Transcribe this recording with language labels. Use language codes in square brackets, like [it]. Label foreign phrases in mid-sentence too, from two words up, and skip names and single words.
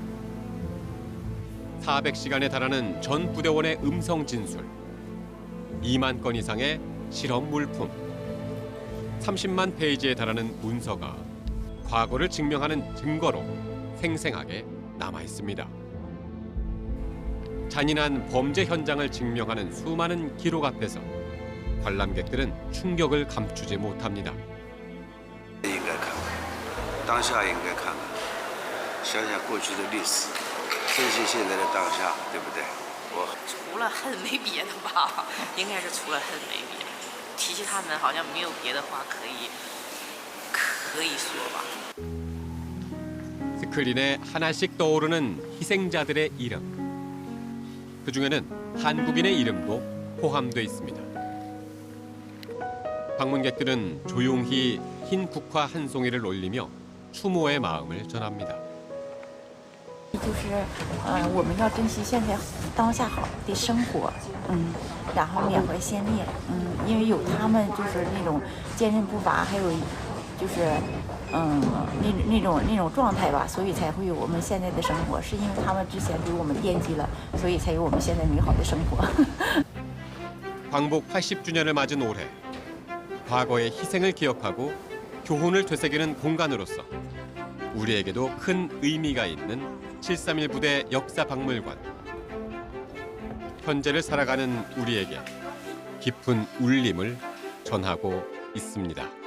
[ko] 400시간에 달하는 전 부대원의 음성 진술, 2만 건 이상의 실험 물품, 30만 페이지에 달하는 문서가 과거를 증명하는 증거로 생생하게 남아 있습니다. 잔인한 범죄 현장을 증명하는 수많은 기록 앞에서 관람객들은 충격을 감추지 못합니다. [zh] 应该看看，当下应该看看，想想过去的历史，珍惜现在的当下，对不对？除了恨没别的吧，应该是除了恨没别的。提起他们好像没有别的话可以说吧。 [ko] 스크린에 하나씩 떠오르는 희생자들의 이름. 그중에는 한국인의 이름도 포함돼 있습니다. 방문객들은 조용히 흰 국화 한 송이를 올리며 추모의 마음을 전합니다. [zh] 就是我们要珍惜现在当下好的生活，然后缅怀先烈，因为有他们就是那种坚韧不拔，还有就是那种状态吧，所以才会有我们现在的生活。是因为他们之前给我们奠基了，所以才有我们现在美好的生活。 [ko] 광복 80주년을 맞은 올해 과거의 희생을 기억하고 교훈을 되새기는 공간으로서 우리에게도 큰 의미가 있는 731 부대 역사박물관. 현재를 살아가는 우리에게 깊은 울림을 전하고 있습니다.